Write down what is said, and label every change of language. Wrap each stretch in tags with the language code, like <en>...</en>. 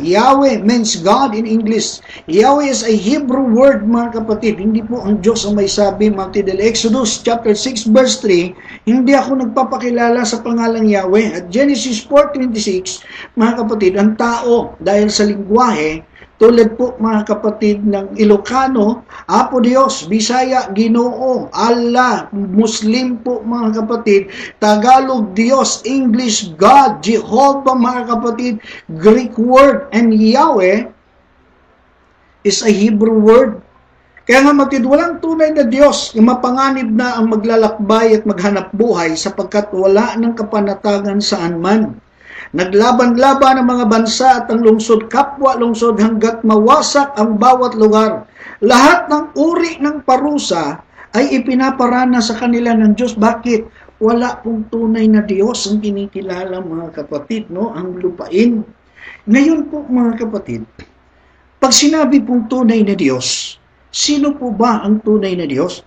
<en>Yahweh means God in English. Yahweh is a Hebrew word,</en> <tl>mga kapatid. Hindi po ang Diyos ang may sabi, mga kapatid. Exodus chapter 6 verse 3, hindi ako nagpapakilala sa pangalang Yahweh. At Genesis 4:26, mga kapatid, ang tao dahil sa lingwahe, tulad po, mga kapatid, ng Ilocano, Apo Diyos, Bisaya, Ginoo, Allah, Muslim po, mga kapatid, Tagalog, Diyos, English, God, Jehovah, mga kapatid, Greek word,</tl> <en>and Yahweh is a Hebrew word.</en> <tl>Kaya nga, matid, walang tunay na Diyos na mapanganib na ang maglalakbay at maghanap buhay sapagkat wala ng kapanatagan saan man. Naglaban-laban ang mga bansa at ang lungsod, kapwa lungsod, hanggat mawasak ang bawat lugar. Lahat ng uri ng parusa ay ipinaparana sa kanila ng Diyos. Bakit? Wala pong tunay na Diyos ang kinikilala, mga kapatid, no? Ang lupain. Ngayon po, mga kapatid, pag sinabi pong tunay na Diyos, sino po ba ang tunay na Diyos?</tl>